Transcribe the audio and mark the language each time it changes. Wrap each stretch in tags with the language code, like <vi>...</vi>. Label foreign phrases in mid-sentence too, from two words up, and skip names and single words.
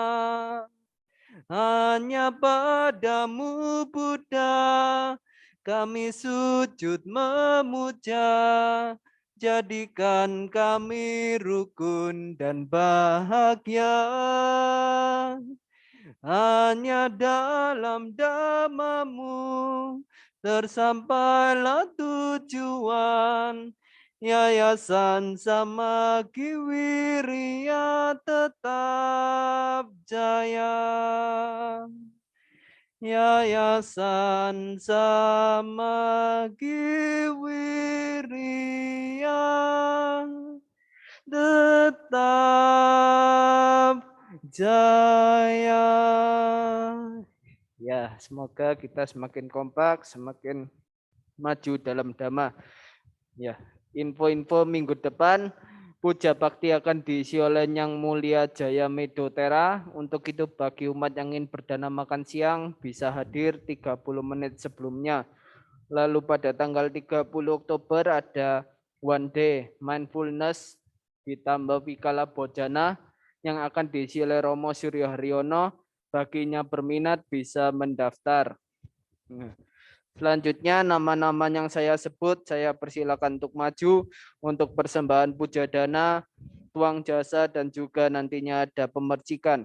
<id>Hanya padamu Buddha kami sujud memuja, jadikan kami rukun dan bahagia. Hanya dalam dhammamu tersampailah tujuan, Yayasan Samakiwirya tetap jaya. Yayasan Samakiwirya tetap jaya. Ya, semoga kita semakin kompak, semakin maju dalam dhamma. Ya, info-info minggu depan puja bakti akan diisi oleh Yang Mulia Jaya Medotera. Untuk itu bagi umat yang ingin berdana makan siang bisa hadir 30 menit sebelumnya. Lalu pada tanggal 30 Oktober ada</id> <en>one day mindfulness</en> <id>ditambah Wikala Bojana yang akan diisi oleh Romo Suryo Haryono. Baginya berminat bisa mendaftar. Selanjutnya nama-nama yang saya sebut saya persilakan untuk maju untuk persembahan puja dana, tuang jasa dan juga nantinya ada pemercikan.</id>